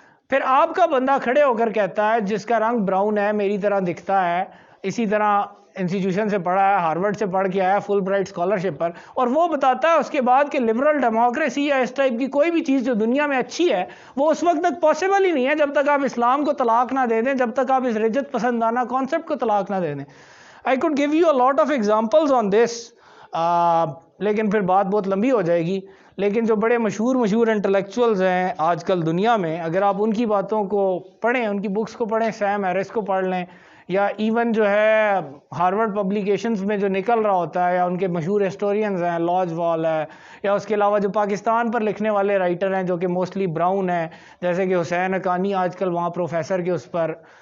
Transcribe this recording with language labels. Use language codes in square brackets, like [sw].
[ur] پھر آپ کا بندہ کھڑے ہو کر کہتا ہے جس کا رنگ براؤن ہے، میری طرح دکھتا ہے، اسی طرح انسٹیٹیوشن سے پڑھا ہے، ہارورڈ سے پڑھ کے آیا فل برائٹ اسکالرشپ پر، اور وہ بتاتا ہے اس کے بعد کہ لبرل ڈیموکریسی یا اس ٹائپ کی کوئی بھی چیز جو دنیا میں اچھی ہے وہ اس وقت تک پاسبل ہی نہیں ہے جب تک آپ اسلام کو طلاق نہ دے دیں، جب تک آپ اس رجت پسندانہ کانسیپٹ کو طلاق نہ دے دیں. [en] I could give you a lot of examples on this, [ur] لیکن پھر بات بہت لمبی ہو جائے گی. لیکن جو بڑے مشہور انٹلیکچوئلز ہیں آج کل دنیا میں، اگر آپ ان کی باتوں کو پڑھیں، ان کی بکس کو پڑھیں، سیم ہیرس کو پڑھ لیں، یا ایون جو ہے ہارورڈ پبلیکیشنز میں جو نکل رہا ہوتا ہے، یا ان کے مشہور ہسٹورینز ہیں، لاج وال ہے، یا اس کے علاوہ جو پاکستان پر لکھنے والے رائٹر ہیں جو کہ موسٹلی براؤن ہیں، جیسے کہ حسین حقانی آج کل وہاں پروفیسر کے اس پر